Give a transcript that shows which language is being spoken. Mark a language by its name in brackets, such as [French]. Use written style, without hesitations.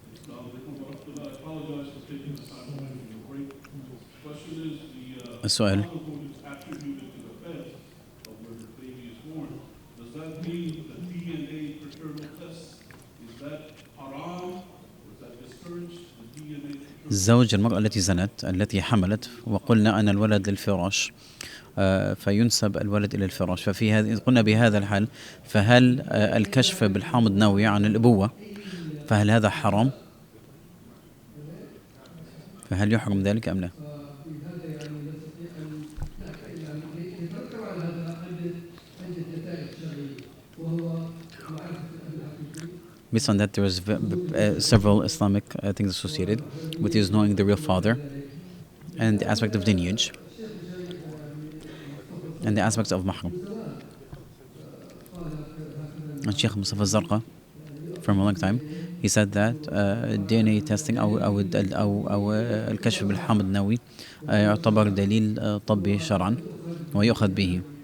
[English] I apologize for taking this time to break. The question is [Arabic] السؤال [English] attributed to the fed of where the baby is born. Does that mean the DNA paternal test, is that haram? Is that discouraged? The DNA [Arabic] زوج المرأة التي زنت التي حملت وقلنا أن الولد للفراش فينسب الولد إلى الفراش، ففي هذه قلنا بهذا الحال فهل الكشف بالحامض النووي عن الأبوة فهل هذا حرام؟ فهل يحرم ذلك أم لا؟ [English] Based on that, there was several Islamic things associated with his knowing the real father and the aspect of lineage and the aspects of mahram. And Sheikh Mustafa Zarqa, from a long time, he said that DNA testing [Arabic] أو الكشف بالحامض النووي يعتبر دليل طبي شرعا ويؤخذ به.